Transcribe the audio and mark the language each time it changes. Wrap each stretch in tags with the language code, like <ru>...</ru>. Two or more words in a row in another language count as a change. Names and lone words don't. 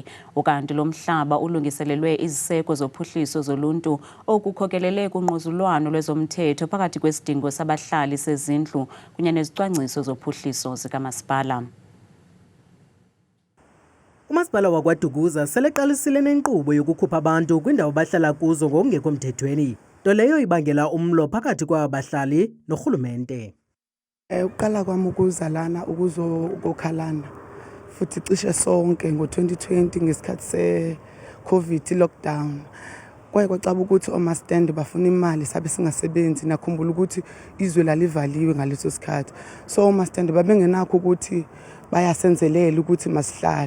<xh>Ukanti lo mhlaba ulungiselelwe iziseko zophuhliso zoluntu okukhokelele kungquzulwano lwezomthetho phakathi kwesidingo sabahlali sezindlu kunye nezicwangciso zophuhliso zikamasipala. Umasipala wakwaDukuza seleqalisile nenkqubo yokukhupha abantu kwindawo bahlala kuzo ngokungekho mthethweni, nto leyo ibangela umlo phakathi kwabahlali norhulumente.</xh> <zu>Uqala kwami ukuzalana ukuzokhalana futhi cishe sonke ngo-2020 ngesikhathi se-</zu> <en>COVID lockdown.</en> <zu>Kwaye kwacaba ukuthi omastandi bafuna imali sabe singasebenzi, nakhumbula ukuthi izwe lalivaliwe ngaleso sikhathi. So omastandi babengenakho ukuthi bayasenzelela ukuthi masihlale.</zu>